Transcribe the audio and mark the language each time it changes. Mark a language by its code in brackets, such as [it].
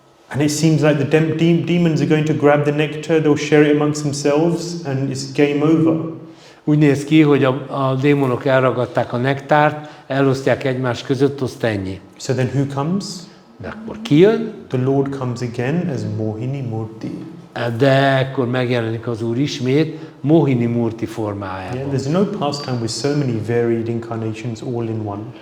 [en] And it seems like the demons are going to grab the nectar. They'll share it amongst themselves, and it's game over. [hu] Úgy néz ki, hogy a démonok elragadták a nektárt, elosztják egymás között, azt ennyi. [en] So then who comes? [hu] De akkor ki jön? [en] The Lord comes again as Mohini Murti. [hu] De akkor megjelenik az Úr ismét Mohini Murti formájában. [en] Yeah, there's no pastime with so many varied incarnations all in one.